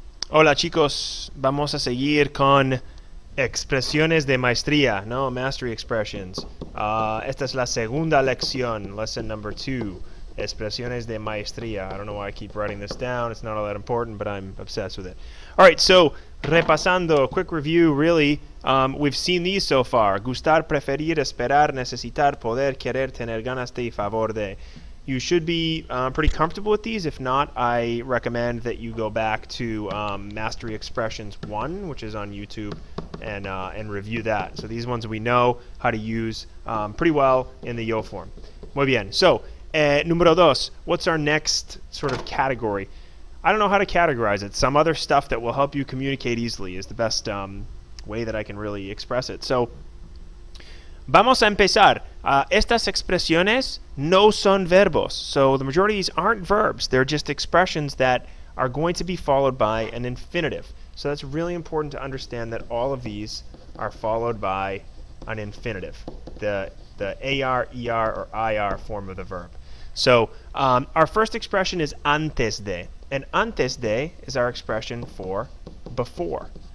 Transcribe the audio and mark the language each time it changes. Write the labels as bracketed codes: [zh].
[es] Hola chicos, vamos a seguir con expresiones de maestría, ¿no? [en] Mastery expressions. [es] Esta es la segunda lección, [en] lesson number 2, [es] expresiones de maestría. [en] I don't know why I keep writing this down. It's not all that important, but I'm obsessed with it. All right, so repasando, quick review, really. We've seen these so far. [es] Gustar, preferir, esperar, necesitar, poder, querer, tener ganas de, favor de. [en] You should be pretty comfortable with these. If not, I recommend that you go back to Mastery Expressions 1, which is on YouTube, and review that. So these ones we know how to use pretty well in the yo form. [es] Muy bien. [en] So, [es] número dos, [en] what's our next sort of category? I don't know how to categorize it. Some other stuff that will help you communicate easily is the best way that I can really express it. [es] So, vamos a empezar. Estas expresiones no son verbos. [en] So the majority of these aren't verbs. They're just expressions that are going to be followed by an infinitive. So that's really important to understand that all of these are followed by an infinitive, the AR, ER, or IR form of the verb. So our first expression is antes de. And antes de is our expression for before.